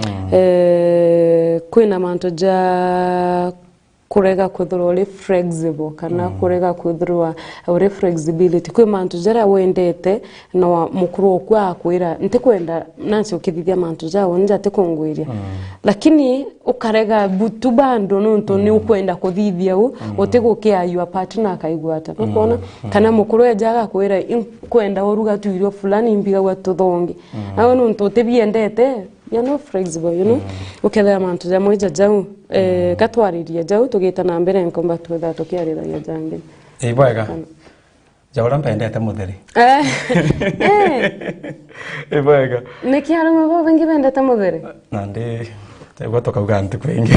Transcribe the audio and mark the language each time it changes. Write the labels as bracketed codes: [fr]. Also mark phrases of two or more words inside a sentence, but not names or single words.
[mer] kwina mantu ja kurega kuthurwa uri flexible kana kurega kuthurwa uri flexibility kwi mantu jara wendete no mukuru kwa akwira ntikwenda nansi ukithithia mantu jawo nja tikungwiria lakini ukarega butu bando nonto ni ukwenda kuthithia u utigukia [en] your partner [mer] akaigwata nukona kana mukuru ejaga kwira kwenda uruga tuirio fulani imbiga gwa tuthongi aho nonto tibiendete [en] you know flexible you know [mer] ukethera mantu ja moja jau katwariria jau tugita na mbere nkomba twetha tukiariragia jange bwega jaura mpendete mutheri bwega nikiaro mabo bengi bendete mutheri nandi tegwa tukauga ntu kwingi